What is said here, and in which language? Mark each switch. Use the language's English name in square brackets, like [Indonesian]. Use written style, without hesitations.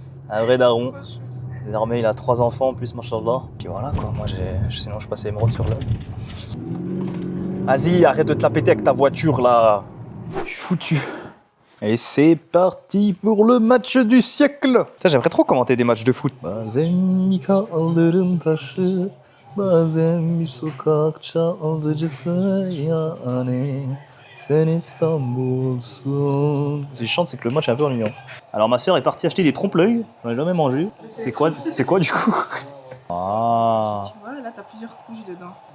[French] Un vrai daron. Désormais, il a 3 enfants en plus, machallah. Puis voilà quoi, moi sinon je passais émeraude sur l'œil. Vas-y, arrête de te la péter avec ta voiture là. Je suis foutu. Et c'est parti pour le match du siècle. Putain, j'aimerais trop commenter des matchs de foot. [Turkish] Bazen kaldırım taşı, bazen bir sokak çaldıcısı yani. Sen İstanbul'sun. [French] Si je chante, c'est que le match est un peu ennuyant. Alors ma soeur est partie acheter des trompe-l'œil. On n'a jamais mangé. C'est quoi du coup? Ah. Tu vois, là t'as plusieurs couches dedans.